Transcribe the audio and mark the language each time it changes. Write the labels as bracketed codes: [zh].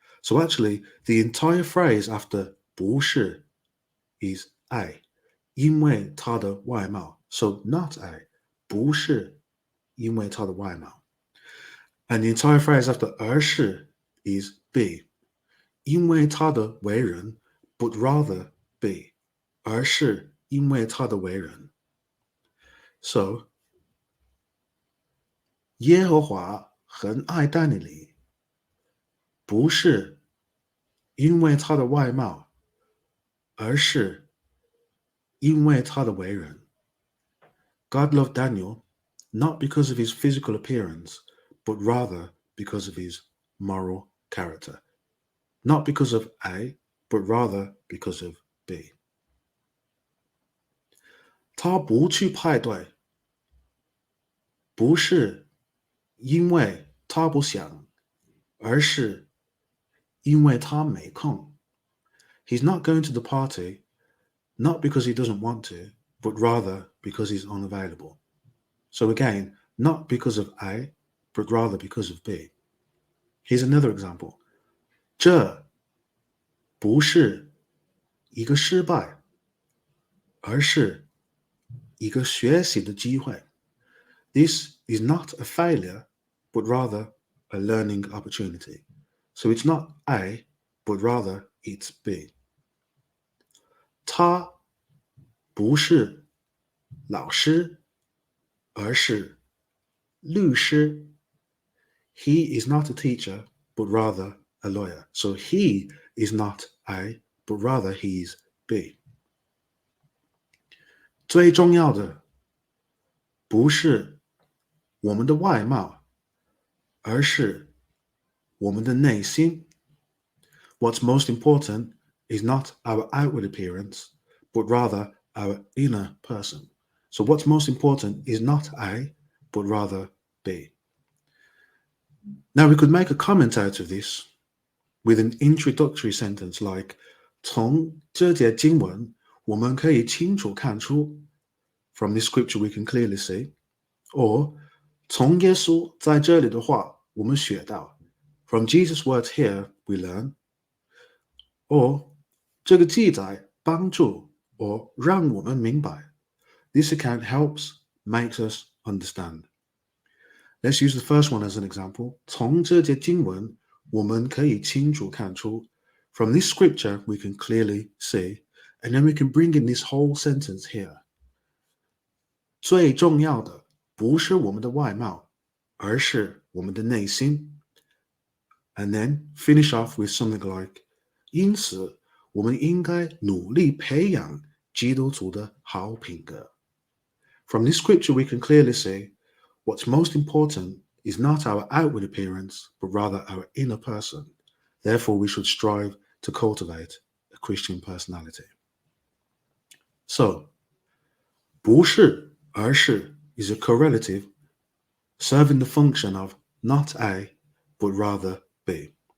[en] So actually, the entire phrase after 不是 is A, [zh] 因为他的外貌, [en] so not A, [zh] 不是因为他的外貌. [en] And the entire phrase after 而是 is B, [zh] 因为他的为人, [en] but rather B, [zh] 而是因为他的为人. So, 耶和华很爱但以理，不是因为他的外貌，而是因为他的为人. [en] God loved Daniel not because of his physical appearance, but rather because of his moral character. Not because of A, but rather because of B. [zh] 他不去派对，不是因为他不想，而是因为他没空. [en] He's not going to the party, not because he doesn't want to, but rather because he's unavailable. So again, not because of A, but rather because of B. Here's another example. [zh] 这不是一个失败，而是一个学习的机会. [en] This is not a failure, but rather a learning opportunity. So it's not A, but rather it's B. [zh] 他不是老师，而是律师. [en] He is not a teacher, but rather a lawyer. So he is not A, but rather he is B. [zh] 最重要的不是我们的外貌，而是我们的内心. [en] What's most important is not our outward appearance, but rather our inner person. So what's most important is not A, but rather B. Now we could make a comment out of this with an introductory sentence like [zh] 从这节经文我们可以清楚看出 [en] from this scripture we can clearly see, or [zh] 从耶稣在这里的话我们学到 [en] from Jesus' words here we learn, or [zh] 这个记载帮助 [en] or [zh] 让我们明白 [en] this account helps, makes us understand. Let's use the first one as an example. [zh] 从这节经文我们可以清楚看出 [en] from this scripture we can clearly see, and then we can bring in this whole sentence here. [zh] 最重要的不是我们的外貌，而是我们的内心。 [en] And then finish off with something like [zh] 因此，我们应该努力培养基督徒的好品格。 [en] From this scripture, we can clearly see what's most important is not our outward appearance, but rather our inner person. Therefore, we should strive to cultivate a Christian personality. So, 不是而是 is a correlative serving the function of not A, but rather B.